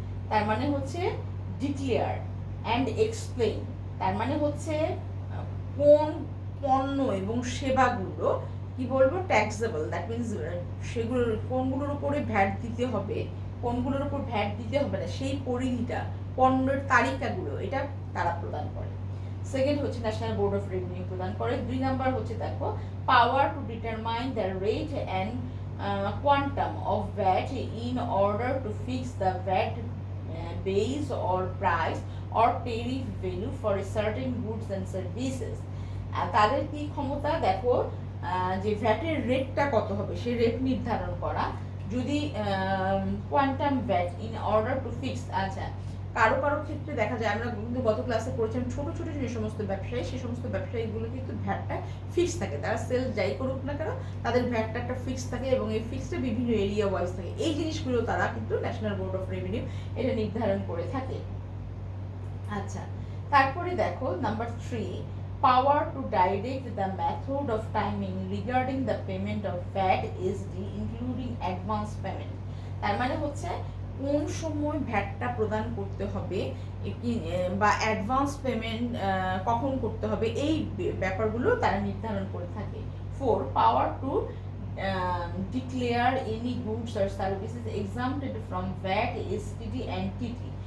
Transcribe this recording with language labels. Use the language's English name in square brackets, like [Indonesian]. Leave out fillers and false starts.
[Bangla] তার মানে হচ্ছে ডিক্লেয়ার অ্যান্ড এক্সপ্লেইন, তার মানে হচ্ছে কোন পণ্য এবং সেবাগুলো কি বলবো ট্যাক্সেবল, [English] that means [Bangla] সেগুলোর কোনগুলোর উপরে ভ্যাট দিতে হবে কোনগুলোর উপর ভ্যাট দিতে হবে না সেই পরিধিটা পণ্যের তালিকাগুলো এটা তারা প্রদান করে। সেকেন্ড হচ্ছে ন্যাশনাল বোর্ড অফ রেভিনিউ প্রদান করে। [English] 2 [Bangla] নাম্বার হচ্ছে দেখো [English] Power to determine the rate and quantum of VAT in order to fix the VAT base or price or tariff value for certain goods and services। [Bangla] তাদের কি ক্ষমতা দেখো যে ভ্যাটের রেটটা কত হবে সেই রেট নির্ধারণ করা, যদি [English] Quantum VAT in order to fix. [Bangla] আচ্ছা কারো ক্ষেত্রে দেখা যায় আমরা কিন্তু গত ক্লাসে পড়েছিলাম ছোট যে সমস্ত ব্যবসায়ী সেই সমস্ত ব্যবসায়ীগুলো কিন্তু ভ্যাটটা ফিক্স থাকে, তারা সেল যাই করুক না কেন তাদের ভ্যাটটা একটা ফিক্স থাকে এবং এই ফিক্সটা বিভিন্ন এরিয়া ওয়াইজ থাকে। এই জিনিসগুলো তারা কিন্তু ন্যাশনাল বোর্ড অফ রেভিনিউ এটা নির্ধারণ করে থাকে। আচ্ছা তারপরে দেখো number [English] 3 power to direct the method of timing regarding the payment of VAT SD including advance payment। [Bangla] তার মানে হচ্ছে কোন সময় ভ্যাটটা প্রদান করতে হবে বা অ্যাডভান্স পেমেন্ট কখন করতে হবে এই ব্যাপারগুলো তারা নির্ধারণ করে থাকে। [English] 4 power to declare any goods or services exempted from VAT STT and TT।